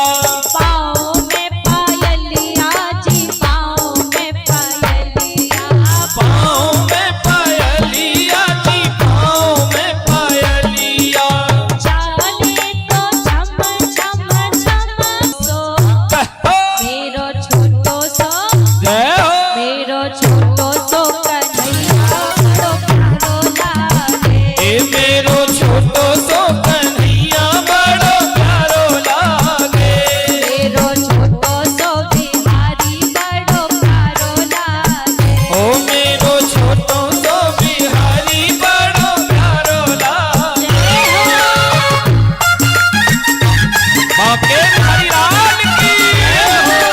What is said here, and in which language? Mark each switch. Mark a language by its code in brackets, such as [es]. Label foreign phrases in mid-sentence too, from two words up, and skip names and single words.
[bra] पाँव में पायलिया जी पाँव में पायलिया पाँव में पायलिया जी पाँव में पायलिया चाले तो झम झम झम सो मेरो छोटो सो [hi] जय हो [bra] मेरो छोटो सो कन्हैया बड़ो प्यारो लागे ए मेरो छोटो सो कन्हैया बड़ो प्यारो लागे मेरो छोटो सो बिहारी बड़ो प्यारो लागे ओ मेरो छोटो सो बिहारी बड़ो प्यारो लागे। [hi] बांके बिहारी लाल की जय हो।